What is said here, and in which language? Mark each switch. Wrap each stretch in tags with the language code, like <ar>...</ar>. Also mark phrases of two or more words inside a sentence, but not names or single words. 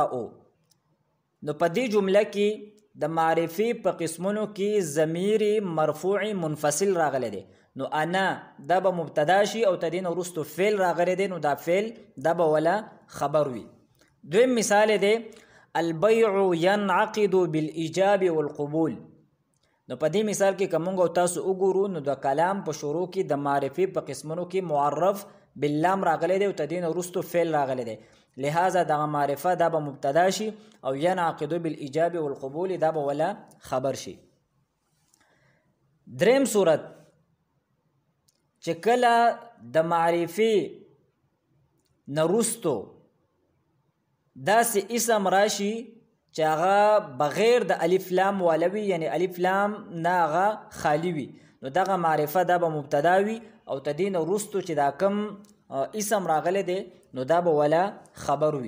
<ps>نو په دې جمله کې د معرفي په قسمونو کې ضمیر مرفوع منفصل راغلی دی. نو انا دا به مبتدا شي او تدین وروستو فعل راغلی دی نو دا فعل دا به ولا خبر وي. دویم مثال دی</ps> <ar>البيع ينعقد بالإيجاب والقبول.</ar> <ps>نو په دې مثال کې کومه تاسو وګورو نو د کلام په شروع کې د معرفي په قسمونو کې معرف باللام راغلی دی او تدین وروستو فعل راغلی دی، لہذا دغه معرفه دا به مبتدا شي او</ps> <ar>ينعقد بالإيجاب والقبول</ar> <ps>دا به ولا خبر شي. دریم صورت چې کله د معرفي نرستو داسې اسم راشي چې هغه بغیر د الف لام والوي یعنی الف لام نه هغه خالی وي نو دغه معرفه دا به مبتدا وي او تدین وروستو چې دا کم اسم راغلی دی نو دا به ولا خبر وي.</ps>